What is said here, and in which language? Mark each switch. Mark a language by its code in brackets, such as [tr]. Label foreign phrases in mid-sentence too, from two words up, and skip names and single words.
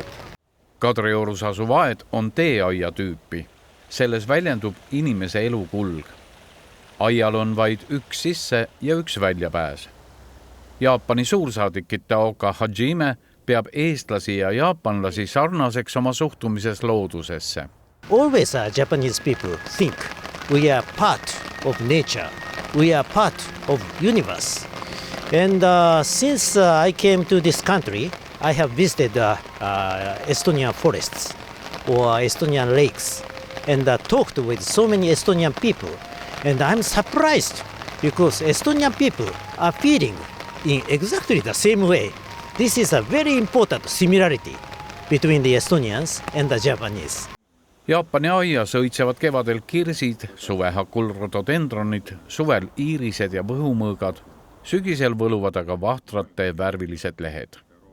[et] Kadriorus asuv aed on teeaia tüüpi. Selles väljendub inimese elukulg. Aial on vaid üks sisse ja üks väljapääs. Jaapani suursaadik Itaoka Hajime peab eestlasi ja jaapanlasi sarnaseks oma suhtumises loodusesse. [en] Always Japanese people think we are part of nature, we are part of universe. And since I came to this country, I have visited Estonian forests or Estonian lakes and talked with so many Estonian people. And I'm surprised because Estonian people are feeling in exactly the same way. This is a very important similarity between the Estonians and the Japanese. [et] Jaapani aias õitsevad kevadel kirsid, suvehakul rhododendronid, suvel iirised ja võhumõõgad, sügisel võluvad aga vahtrate värvilised lehed.